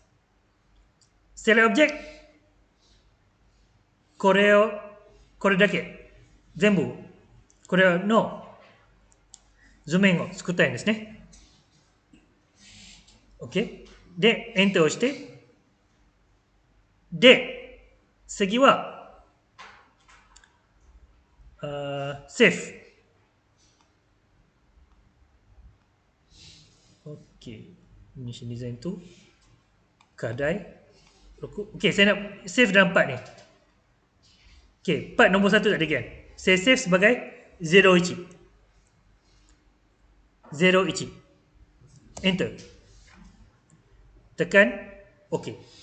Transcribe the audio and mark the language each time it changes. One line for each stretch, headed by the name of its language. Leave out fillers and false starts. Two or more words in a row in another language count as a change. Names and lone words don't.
Japanese: セレオブジェクト、これだけ全部これの図面を作ったいんですね。OK。で、エンターをして、で、次は、セーフ。OK。
Malay: Ini sini design tu.
Japanese: Kadai.
Malay: OK, saya nak save dalam part ni. OK, part nombor 1 tak ada kan? Saya save sebagai 01 01 Enter, tekan OK.